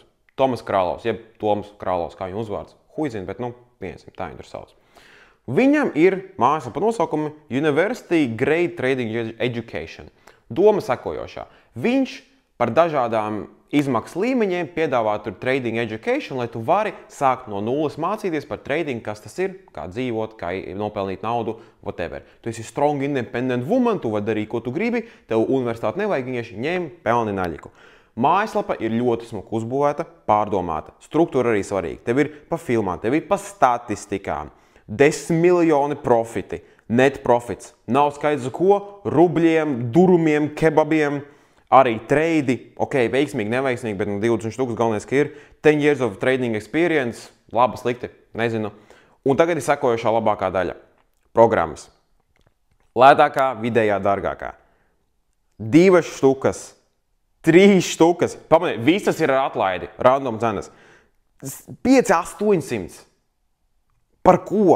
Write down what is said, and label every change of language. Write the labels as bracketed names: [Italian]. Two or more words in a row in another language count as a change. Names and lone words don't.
[Latvian] Tomas Krālovs, jeb Toms Krālovs, kā viņa uzvārds. Huizin, bet pieņemsim, tā viņa tur sauc. Viņam ir mājaslapa nosaukumi University Grade Trading Education. Doma sekojošā. Viņš par dažādām izmaksu līmeņiem piedāvā tur [English] trading education, [Latvian] lai tu vari sākt no nulles mācīties par trading, kas tas ir, kā dzīvot, kā nopelnīt naudu, whatever. Tu esi [English] strong, independent woman, [Latvian] tu vari darīt, ko tu gribi, tev universitāti nevajag, vienkārši ņem, pelni naļiku. Mājaslapa ir ļoti smuka uzbūvēta, pārdomāta. Struktūra arī svarīga. Tev ir pa filmām, tev ir pa statistikām. 10 miljoni profiti, [English] net profits. [Latvian] Nav skaidrs ko, rubļiem, durumiem, kebabiem. Arī treidi, ok, veiksmīgi, neveiksmīgi, bet 20 štukas galvenais, ka ir [English] 10 years of trading experience, [Latvian] laba, slikti, nezinu. Un tagad ir sekojošā labākā daļa. Programmas. Lētākā, vidējā, dārgākā. 2 štukas, 3 štukas, pamaniet, visas ir ar atlaidi, random cenas. 5-800. Par ko?